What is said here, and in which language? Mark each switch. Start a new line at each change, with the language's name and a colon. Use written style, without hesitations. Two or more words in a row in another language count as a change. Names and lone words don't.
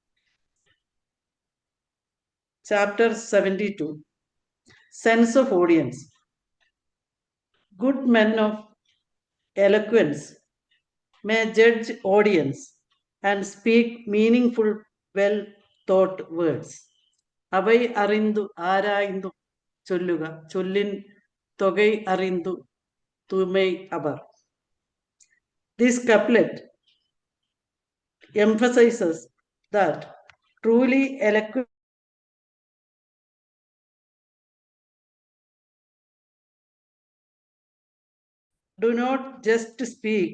English: Chapter 72. Sense of audience. Good men of eloquence may judge audience and speak meaningful, well-thought words.
Tamil: அவை அறிந்து ஆராய்ந்து சொல்லுக, சொல்லின் தொகை அறிந்து தூய்மை அவர்.
English: This couplet emphasizes that truly eloquent do not just speak.